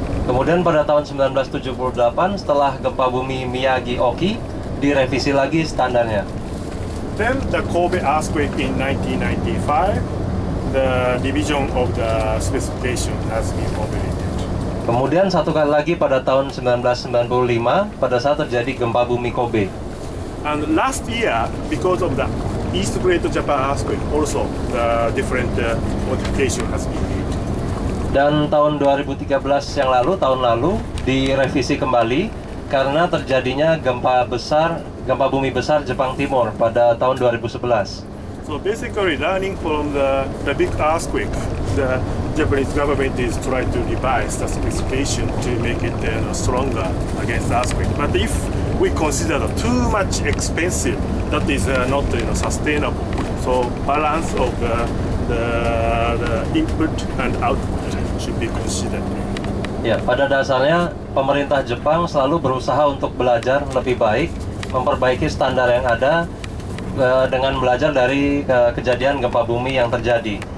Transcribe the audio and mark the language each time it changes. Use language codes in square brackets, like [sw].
[id] Kemudian pada tahun 1978, setelah gempa bumi Miyagi-Oki, direvisi lagi standarnya. [en] Then the Kobe earthquake in 1995, the division of the specification has been formulated. [id] Kemudian satu kali lagi pada tahun 1995, pada saat terjadi gempa bumi Kobe. [en] And last year, because of the East Great Japan earthquake, also the different modification has been made. [id] Dan tahun 2013 yang lalu, tahun lalu, direvisi kembali karena terjadinya gempa bumi besar Jepang Timur pada tahun 2011. [en] So basically, learning from the big earthquake, the Japanese government is trying to revise the specification to make it stronger against earthquake. But if we consider too much expensive, that is not sustainable. So balance of the input and output should be considered. [id] Ya, pada dasarnya pemerintah Jepang selalu berusaha untuk belajar lebih baik, memperbaiki standar yang ada dengan belajar dari kejadian gempa bumi yang terjadi.